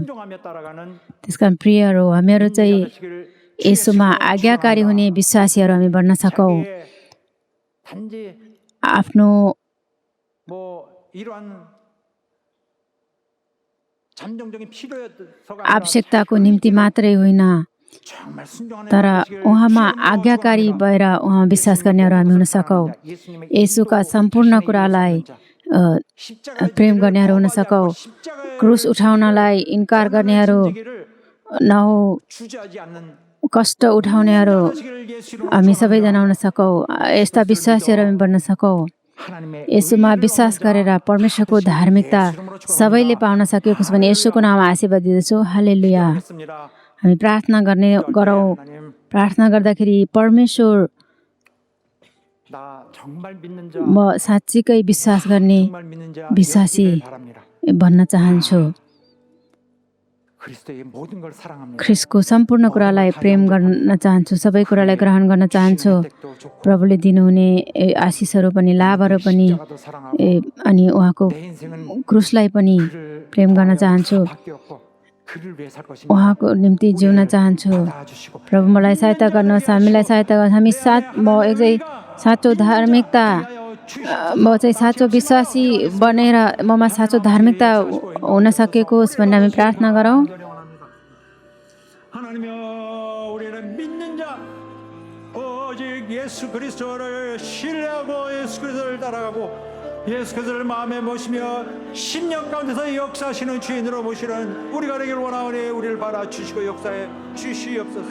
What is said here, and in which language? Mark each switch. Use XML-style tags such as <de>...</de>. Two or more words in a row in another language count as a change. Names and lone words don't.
<ne>त्यसकारण प्रियहरू, हामीहरू चाहिँ यसोमा आज्ञाकारी हुने विश्वासीहरू हामी बन्न सकौँ। आफ्नो आवश्यकताको निम्ति मात्रै होइन,</ne> <ko>정말 순종하는</ko> <ne>तर</ne> <ko>것이길</ko> <ne>उहाँमा</ne> <ko>주님으로</ko> <ne>आज्ञाकारी</ne> <ko>축원합니다.</ko> <ne>भएर उहाँ विश्वास गर्नेहरू हामी हुन सकौँ।</ne> <ko>예수님의</ko> <ne>येशूका</ne> <ko>인도로</ko> <ne>सम्पूर्ण</ne> <ko>자신의</ko> <ne>कुरालाई</ne> <ko>일을 선한 자, अ, 십자가의</ko> <ne>प्रेम</ne> <ko>지기를</ko> <ne>गर्नेहरू हुन</ne> <ko>거부하지</ko> <ne>सकौँ।</ne> <ko>않고 십자가의</ko> <ne>क्रुस उठाउनलाई इन्कार</ne> <ko>고난을</ko> <ne>गर्नेहरू</ne> <ko>짐지기를</ko> <ne>नहो,</ne> <ko>주저하지 않는</ko> <ne>कष्ट उठाउनेहरू</ne> <ko>인정하시기를 예수 이름으로</ko> <ne>हामी</ne> <ko>축원합니다.</ko> <ne>सबैजना हुन सकौँ। यस्ता विश्वासीहरू हामी बन्न सकौँ।</ne> <ko>하나님의</ko> <ne>येशूमा</ne> <ko>의를</ko> <ne>विश्वास</ne> <ko>얻는 자</ko> <ne>गरेर परमेश्वरको</ne> <ko>받으시길</ko> <ne>धार्मिकता</ne> <ko>예수 이름으로 축원합니다.</ko> <ne>सबैले पाउन सकेको छ भने येशूको नाममा आशीर्वाद दिँदछु। हालेलुया।</ne> <ko>기도하겠습니다.</ko> <ne>हामी प्रार्थना गरौँ।</ne> <ko>하나님,</ko> <ne>प्रार्थना गर्दाखेरि परमेश्वर</ne> <ko>나 정말 믿는 자,</ko> <ne>म साँच्चीकै विश्वास गर्ने</ne> <ko>정말 믿는 자</ko> <ne>विश्वासी</ne> <ko>되시길 바랍니다.</ko> <ne>भन्न चाहन्छु।</ne> <ko>그리스도의 모든 걸 사랑합니다.</ko> <ne>ख्रिस्टको सम्पूर्ण कुरालाई प्रेम गर्न चाहन्छु। सबै कुरालाई ग्रहण गर्न चाहन्छु।</ne> <ko>주시는 혜택도 좋고</ko> <ne>प्रभुले दिनुहुने आशिषहरू पनि लाभहरू पनि</ne> <ko>십자가도 사랑하고</ko> <ne>अनि उहाँको</ne> <ko>내 인생은</ko> <ne>क्रुसलाई पनि</ne> <ko>그를</ko> <ne>प्रेम गर्न</ne> <ko>통하여</ko> <ne>चाहन्छु।</ne> <ko>다 바뀌었고 그를 위해 살 것입니다.</ko> <ne>उहाँको निम्ति जिउन चाहन्छु।</ne> <ko>받아주시고</ko> <ne>प्रभु मलाई सहायता गर्नुहोस्, हामीलाई सहायता गर्नुहोस्। हामी म साँचो धार्मिकता म चाहिँ साँचो विश्वासी बनेर ममा साँचो धार्मिकता हुन सकेको होस् भनेर हामी प्रार्थना गरौँ।</ne> <ko>하나님이여, 우리는 믿는 자, 오직 예수 그리스도를 신뢰하고 예수 그리스도를 따라가고 예수 그리스도를 마음에 모시며 심령 가운데서 역사하시는 주인으로 모시는 우리가 되길 원하오니 우리를 바라 주시고 역사해 주시옵소서.</ko>